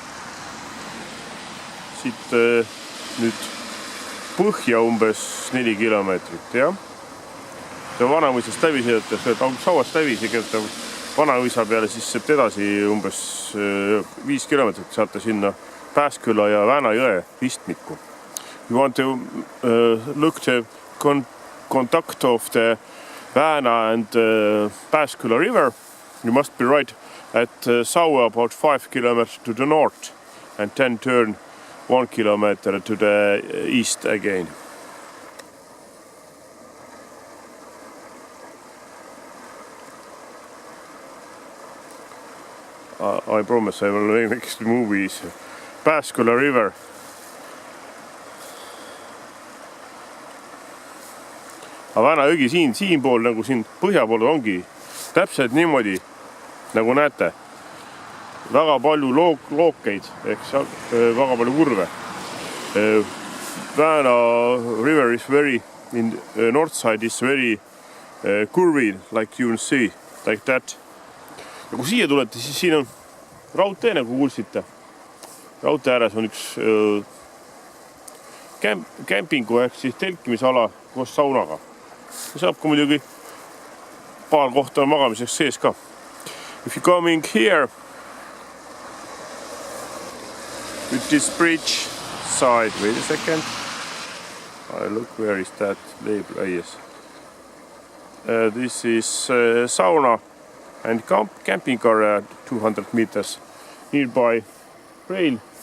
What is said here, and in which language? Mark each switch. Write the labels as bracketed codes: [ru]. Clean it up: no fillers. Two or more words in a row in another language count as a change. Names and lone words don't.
[et] Siit nüüd põhja umbes 4 kilomeetrit, jah. See Vanamõisast läbi sõidates, Sauast läbi sõidates Vanamõisa peale, siis sealt edasi umbes 5 kilomeetrit saate sinna Pääsküla ja Vääna jõe ristmikku. [en] You want to look the contact of the Vääna and Pääsküla river. You must be right at Saue about 5 kilometers to the north and then turn 1 kilometer to the east again. I promise I will make movies. Pääsküla river. [et] Aga Vääna jõgi siin pool, nagu siin põhja pool ongi täpselt niimoodi, nagu näete. Väga palju lookeid, väga palju kurve. [en] Vääna river is very, in north side is very curvy, like you see, like that. [et] Ja kui siia tulete, siis siin on raudtee, nagu kuulsite. Raudtee ääres on üks kämpingu ehk siis telkimisala koos saunaga. Saab ka muidugi paar kohta magamiseks sees ka. [en] If you coming here with this bridge side, wait a second. I look where is that label. Yes. This is sauna and camping area 200 meters nearby rail.